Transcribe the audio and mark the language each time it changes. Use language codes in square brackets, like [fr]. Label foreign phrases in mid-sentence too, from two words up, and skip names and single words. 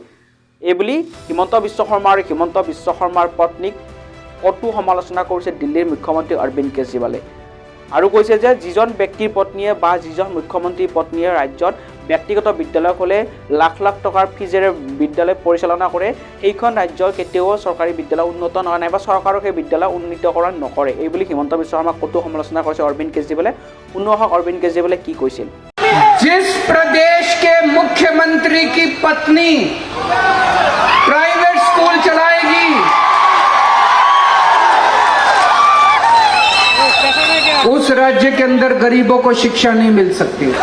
[as] এইবুলি হিমন্ত বিশ্ব শৰ্মা আৰু হিমন্ত বিশ্ব শৰ্মাৰ পত্নীক কটু সমালোচনা কৰিছে দিল্লীৰ মুখ্যমন্ত্ৰী অৰবিন্দ কেজৰিৱালে আৰু কৈছে যে যিজন ব্যক্তিৰ পত্নীয়ে বা যিজন মুখ্যমন্ত্ৰীৰ পত্নীয়ে ৰাজ্যত ব্যক্তিগত বিদ্যালয় খোলে, লাখ লাখ টকাৰ ফিজেৰে বিদ্যালয় পৰিচালনা কৰে, সেইখন ৰাজ্যৰ কেতিয়াও চৰকাৰী বিদ্যালয় উন্নত নহয় নাইবা চৰকাৰক সেই বিদ্যালয় উন্নীতকৰণ নকৰে। এইবুলি হিমন্ত বিশ্ব শৰ্মাক কটু সমালোচনা কৰিছে অৰবিন্দ কেজৰিৱালে। শুনো আহক অৰবিন্দ কেজৰিৱালে কি কৈছিল। [hi] जिस प्रदेश के मुख्यमंत्री की पत्नी प्राइवेट स्कूल चलाएगी, उस राज्य के अंदर गरीबों को शिक्षा नहीं मिल सकती।